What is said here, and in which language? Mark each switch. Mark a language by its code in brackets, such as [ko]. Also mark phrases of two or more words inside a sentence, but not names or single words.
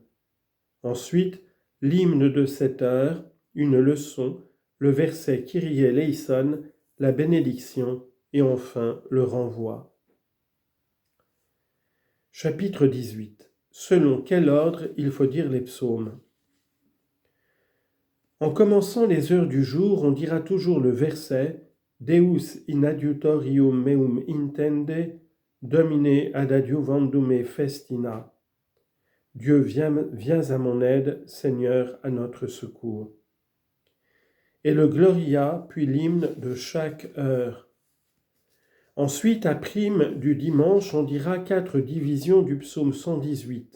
[fr] Ensuite, l'hymne de cette heure, une leçon, le verset [el] Κύριε ἐλέησον, [fr] la bénédiction et enfin le renvoi. Chapitre 18. Selon quel ordre il faut dire les psaumes? En commençant les heures du jour, on dira toujours le verset [la] Deus in adiutorium meum intende, Domine ad adiuvandum me festina. [fr] Dieu, viens à mon aide, Seigneur, à notre secours. Et le Gloria, puis l'hymne de chaque heure. Ensuite, à prime du dimanche, on dira 4 divisions du psaume 118.